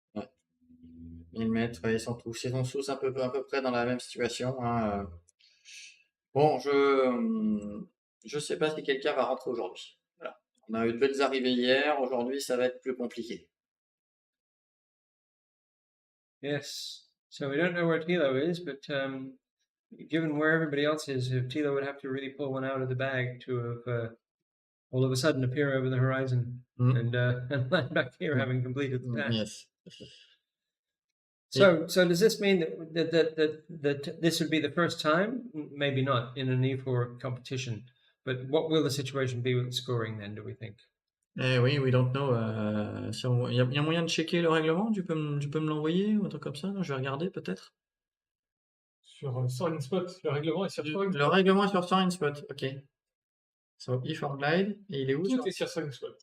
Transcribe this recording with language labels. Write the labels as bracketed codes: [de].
[fr] mm, ouais, ils sont tous à peu près dans la même situation, hein. Bon, je sais pas si quelqu'un va rentrer aujourd'hui. Voilà. On a eu de belles arrivées hier. Aujourd'hui, ça va être plus compliqué. [en] Yes. So we don't know where Tilo is, but given where everybody else is, Tilo would have to really pull one out of the bag to have all of a sudden appear over the horizon and land back here having completed the task. Yes. So does this mean that this would be the first time? Maybe not in an E4 competition, but what will the situation be with scoring then? Do we think? Oui, we don't know. [fr] Il y a moyen de checker le règlement? Tu peux me l'envoyer ou un truc comme ça? Je vais regarder peut-être. Sur Soaring Spot, le règlement est sur Soaring Le Spot. règlement est sur Soaring Spot, ok. So E4Glide, et il est où? Tout est sur Soaring Spot.